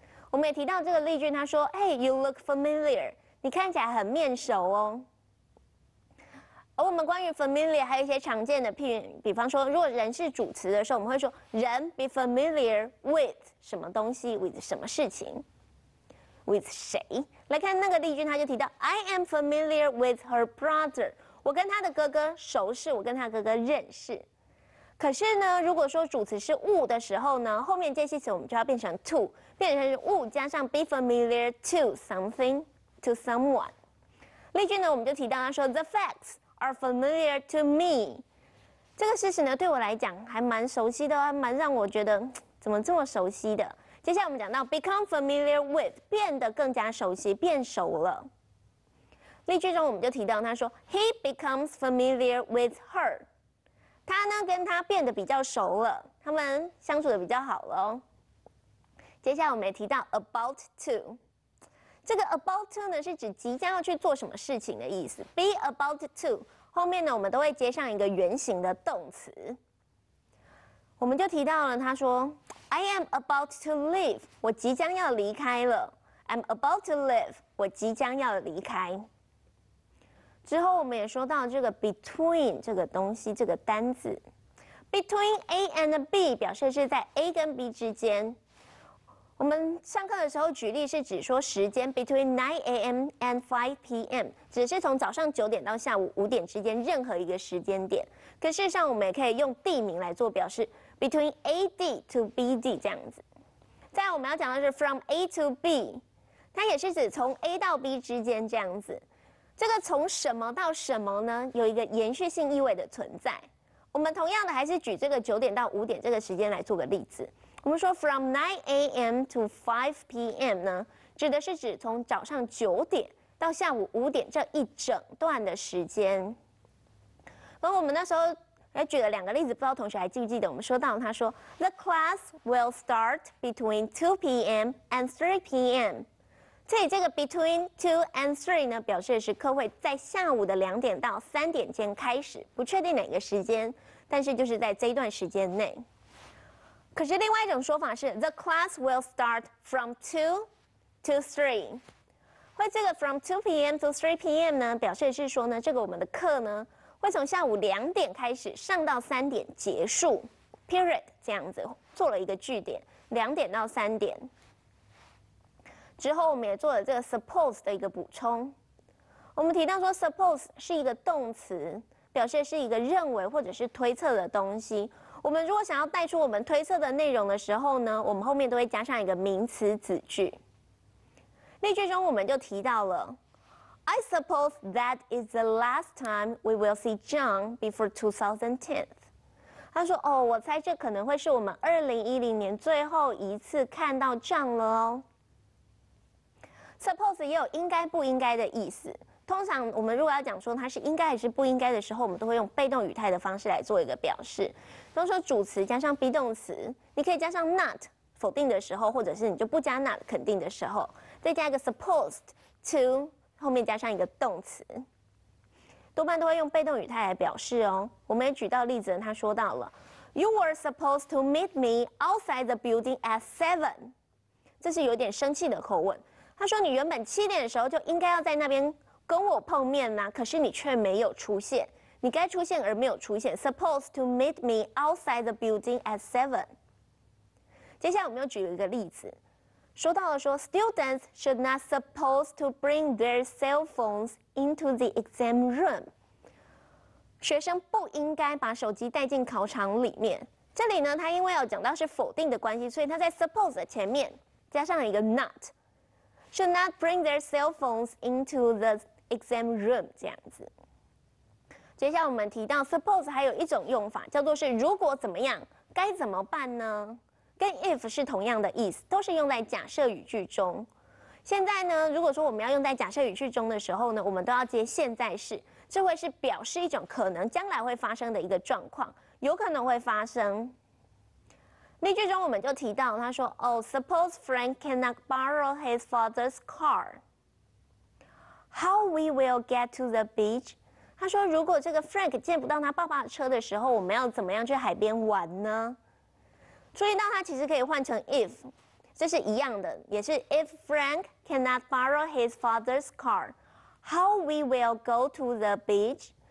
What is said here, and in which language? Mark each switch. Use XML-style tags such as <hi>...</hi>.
<zh>我们也提到这个例句，他说 ，</zh> <en>Hey, you look familiar，</en> <zh>你看起来很面熟哦。而我们关于 familiar 还有一些常见的譬喻，比方说，如果人是主词的时候，我们会说人</zh> <en>be familiar with</en> <zh>什么东西 ，with 什么事情。 with 谁？来看那个例句，他就提到</zh> <en>I am familiar with her brother。</en> <zh>我跟他的哥哥熟识，我跟他哥哥认识。可是呢，如果说主词是物的时候呢，后面介系词我们就要变成 to， 变成是物加上</zh> <en>be familiar to something to someone。</en> <zh>例句呢，我们就提到他说</zh> <en>The facts are familiar to me。</en> <zh>这个事实呢，对我来讲还蛮熟悉的，还蛮让我觉得怎么这么熟悉的。接下来我们讲到</zh> <en>become familiar with，</en> <zh>变得更加熟悉，变熟了。例句中我们就提到他说</zh> <en>He becomes familiar with her，</en> <zh>他呢跟他变得比较熟了，他们相处的比较好了哦。接下来我们也提到 about to， 这个 about to 呢是指即将要去做什么事情的意思。 be about to 后面呢我们都会接上一个原形的动词。我们就提到了他说</zh> <en>I am about to leave，</en> <zh>我即将要离开了。</zh> <en>I'm about to leave，</en> <zh>我即将要离开。之后我们也说到这个 between 这个东西，这个单字</zh> <en>between A and B</en> <zh>表示是在 A 跟 B 之间。我们上课的时候举例是指说时间</zh> <en>between 9 a.m. and 5 p.m.</en> <zh>只是从早上9点到下午5点之间任何一个时间点。可事实上我们也可以用地名来做表示</zh> <en>between A.D. to B.D.</en> <zh>这样子。再来我们要讲的是</zh> <en>from A to B，</en> <zh>它也是指从 A 到 B 之间这样子。这个从什么到什么呢？有一个延续性意味的存在。我们同样的还是举这个9点到5点这个时间来做个例子。我们说</zh> <en>from 9 a.m. to 5 p.m.</en> <zh>呢，指的是指从早上9点到下午5点这一整段的时间。而我们那时候还举了2个例子，不知道同学还记不记得？我们说到他说</zh> <en>The class will start between 2 p.m. and 3 p.m.</en> <zh>这里这个</zh> <en>between 2 and 3</en> <zh>呢，表示的是课会在下午的2点到3点间开始，不确定哪个时间，但是就是在这一段时间内。可是另外一种说法是</zh> <en>The class will start from 2 to 3。</en> <zh>会这个</zh> <en>from 2 p.m. to 3 p.m.</en> <zh>呢，表示的是说呢，这个我们的课呢会从下午2点开始上到3点结束 ，period 这样子做了一个句点，2点到3点。之后我们也做了这个 suppose 的一个补充。我们提到说 suppose 是一个动词，表示是一个认为或者是推测的东西。我们如果想要带出我们推测的内容的时候呢，我们后面都会加上一个名词子句。例句中我们就提到了</zh> <en>I suppose that is the last time we will see John before 2010.</en> <zh>他说：“哦，我猜这可能会是我们2010年最后一次看到John了哦。” Suppose 也有应该不应该的意思。通常我们如果要讲说它是应该还是不应该的时候，我们都会用被动语态的方式来做一个表示。比如说主词加上 be 动词，你可以加上 not 否定的时候，或者是你就不加 not 肯定的时候，再加一个</zh> <en>supposed to</en> <zh>后面加上一个动词，多半都会用被动语态来表示哦。我们也举到例子，他说到了</zh> <en>You were supposed to meet me outside the building at 7.</en> <zh>这是有点生气的口吻。他说你原本7点的时候就应该要在那边跟我碰面啦，可是你却没有出现，你该出现而没有出现。</zh> <en>Supposed to meet me outside the building at 7.</en> <zh>接下来我们又举了一个例子，说到了说</zh> <en>Students should not supposed to bring their cell phones into the exam room.</en> <zh>学生不应该把手机带进考场里面。这里呢，他因为要讲到是否定的关系，所以他在 suppose 的前面加上了一个 not。</zh> <en>Should not bring their cell phones into the exam room</en> <zh>这样子。接下来我们提到 suppose 还有一种用法叫做是如果怎么样该怎么办呢？跟 if 是同样的意思，都是用在假设语句中。现在呢，如果说我们要用在假设语句中的时候呢，我们都要接现在式，这会是表示一种可能将来会发生的一个状况，有可能会发生。例句中我们就提到，他说</zh> <en>，Oh, suppose Frank cannot borrow his father's car. How we will get to the beach?</en> <zh>他说，如果这个 Frank 借不到他爸爸的车的时候，我们要怎么样去海边玩呢？注意到它其实可以换成 if， 这是一样的，也是</zh> <en>If Frank cannot borrow his father's car, how we will go to the beach?</en>